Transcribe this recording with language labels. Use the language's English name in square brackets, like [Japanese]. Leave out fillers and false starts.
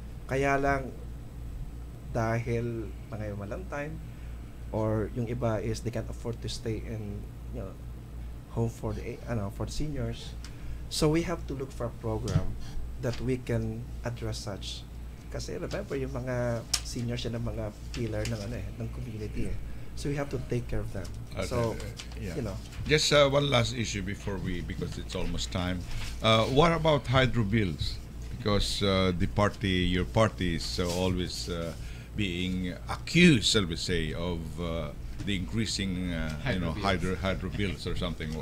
[Filipino] Kaya lang dahil mga walang [English] time or [Filipino] yung iba [English] is they can't afford to stay in home for the seniors. So we have to look for a program that we can address such. [Filipino] Kasi remember yung mga seniors yan ang mga pillar ng community. [English] So we have to take care of them. Yeah. Just one last issue before because it's almost time. What about hydro bills? Because your party is always being accused, shall we say, of the increasing hydro bills or something.